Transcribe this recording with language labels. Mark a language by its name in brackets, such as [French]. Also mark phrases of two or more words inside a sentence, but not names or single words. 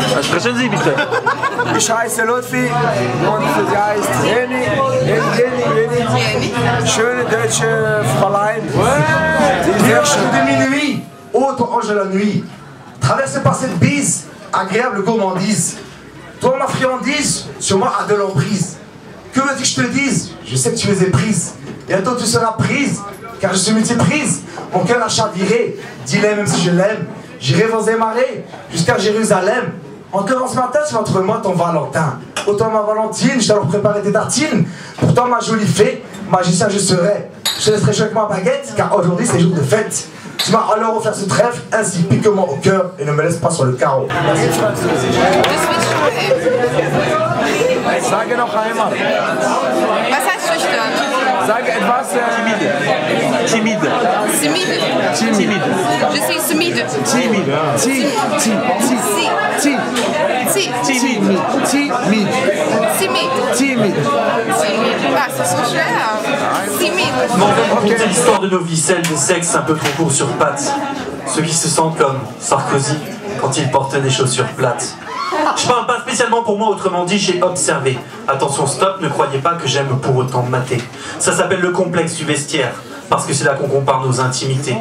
[German] Sprechen Sie bitte. Ich heiße Lutfi und sie heißt Jenny. Schöne deutsche Fräulein. [French] De minuit, ô toi ange de la nuit, traversé par cette bise, agréable gourmandise. Toi ma friandise, sur moi a de l'emprise. Que veux-tu que je te dise? Je sais que tu es éprise. Bientôt tu seras prise, car je suis multiprise. Mon cœur a chaviré, dis-le même si je l'aime. J'irai vents et marées, jusqu'à Jérusalem. Encore ce matin, tu vas trouver moi ton Valentin. Autant ma Valentine, je t'allais préparer tes tartines. Pourtant ma jolie fée, magicien je serai. Je te laisserai jouer avec ma baguette, car aujourd'hui c'est jour de fête. Tu m'as alors offert ce trèfle, ainsi pique-moi au cœur et ne me laisse pas sur le carreau. Merci. [German] Sage noch einmal. Was heißt schüchtern? Sage etwas [French] Timide. Timide. Je suis timide. Timide. Timide. [German] Ah, c'est so schwer. [French] Timide. M'en vais raconter l'histoire de nos vies, celle des sexes un peu trop courts sur pattes. Ceux qui se sentent comme Sarkozy quand il porte des chaussures plates. Je parle pas spécialement pour moi, autrement dit, j'ai observé. Attention, stop, ne croyez pas que j'aime pour autant mater. Ça s'appelle le complexe du vestiaire, parce que c'est là qu'on compare nos intimités.